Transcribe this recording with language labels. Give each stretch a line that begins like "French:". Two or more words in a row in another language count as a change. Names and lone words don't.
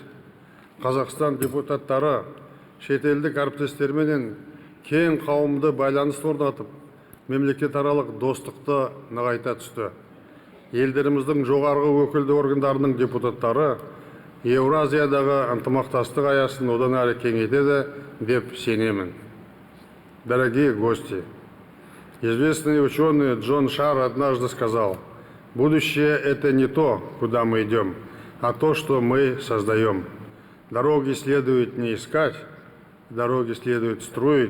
Kazakh: Қазақстан депутаттары шетелдік әріптестерменен кең қауымды байланыс орнатып, мемлекетаралық достықты нығайта түсті. Елдеріміздің жоғарғы өкілді органдарының депутаттары Еуразиядағы ынтымақтастық аясын одан әрі кеңейтеді деп сенемін.
Russian: Дорогие гости, известный ученый Джон Шар однажды сказал: будущее – это не то, куда мы идем, а то, что мы создаем. Дороги следует не искать, дороги следует строить.